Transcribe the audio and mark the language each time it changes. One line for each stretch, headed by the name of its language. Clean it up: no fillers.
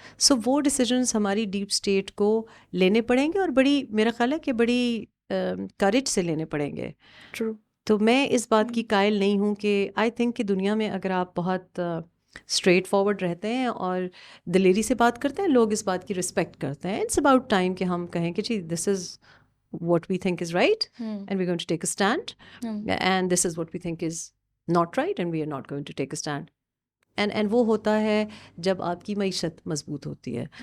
Urdu: سو وہ ڈیسیجنس ہماری deep state کو لینے پڑیں گے, اور میرا خیال ہے کہ بڑی کریج سے لینے پڑیں گے.
English: True.
Urdu: تو میں اس بات کی قائل نہیں ہوں کہ
English: I think
Urdu: کہ دنیا میں اگر آپ بہت اسٹریٹ فارورڈ رہتے ہیں اور دلیری سے بات کرتے ہیں, لوگ اس بات کی رسپیکٹ کرتے ہیں.
English: it's about time
Urdu: کہ ہم کہیں کہ جی
English: This is what we think is right and we're going to take a stand and this is what we think is not right and we are not going to take a stand.
Urdu: And وہ ہوتا ہے جب آپ کی معیشت مضبوط ہوتی ہے.